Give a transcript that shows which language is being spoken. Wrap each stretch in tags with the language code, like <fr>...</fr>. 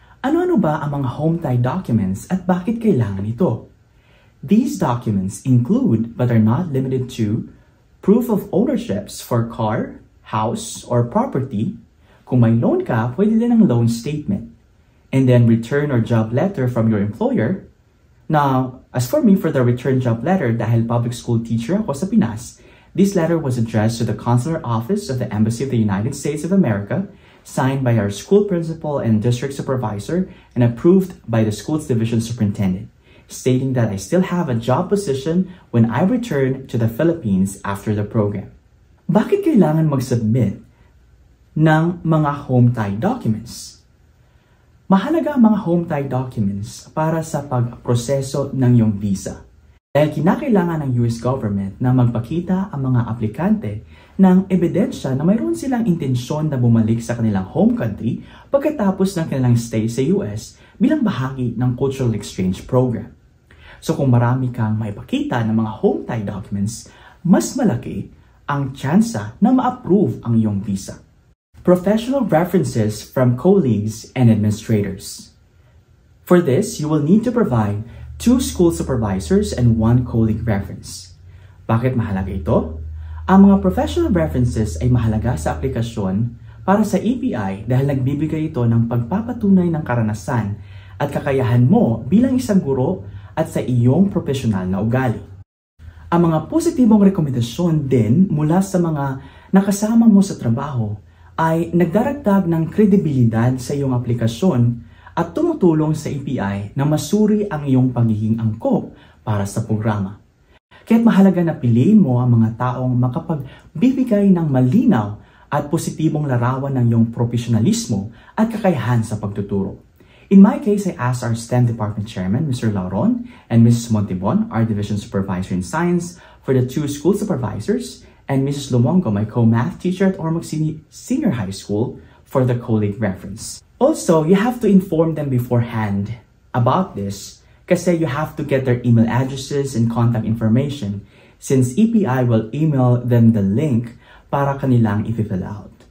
<tl>Ano-ano ba ang mga home tie documents at bakit kailangan ito?</tl> <en>These documents include, but are not limited to, proof of ownerships for car, house, or property.</en> <tl>Kung may loan ka, pwede din ang loan statement.</tl> <en>And then return or job letter from your employer. Now, as for me, for the return job letter,</en> <tl>dahil public school teacher ako sa Pinas,</tl> <en>this letter was addressed to the Consular Office of the Embassy of the United States of America, signed by our school principal and district supervisor, and approved by the school's division superintendent, stating that I still have a job position when I return to the Philippines after the program.</en> <tl>Bakit kailangan mag-submit ng mga home tie documents? Mahalaga ang mga home tie documents para sa pagproseso ng iyong visa. Dahil kinakailangan ng US government na magpakita ang mga aplikante ng ebidensya na mayroon silang intensyon na bumalik sa kanilang home country pagkatapos ng kanilang stay sa US bilang bahagi ng cultural exchange program. So kung marami kang maipakita ng mga home tie documents, mas malaki ang tsansa na ma-approve ang iyong visa.</tl> <en>Professional references from colleagues and administrators. For this, you will need to provide 2 school supervisors and 1 colleague reference.</en> <tl>Bakit mahalaga ito? Ang mga professional references ay mahalaga sa aplikasyon para sa EPI dahil nagbibigay ito ng pagpapatunay ng karanasan at kakayahan mo bilang isang guro at sa iyong profesional na ugali. Ang mga positibong rekomendasyon din mula sa mga nakasama mo sa trabaho ay nagdaragdag ng kredibilidad sa iyong aplikasyon at tumutulong sa EPI na masuri ang iyong pagiging angkop para sa programa. Kaya't mahalaga na piliin mo ang mga taong makapagbibigay ng malinaw at positibong larawan ng iyong profesionalismo at kakayahan sa pagtuturo.</tl> <en>In my case, I asked our STEM Department Chairman, Mr. Lauron, and Mrs. Montibon, our Division Supervisor in Science, for the 2 school supervisors, and Mrs. Lumongo, my co-math teacher at Ormoc Senior High School, for the colleague reference. Also, you have to inform them beforehand about this kasi you have to get their email addresses and contact information since EPI will email them the link</en> <tl>para kanilang i-fill out.</tl>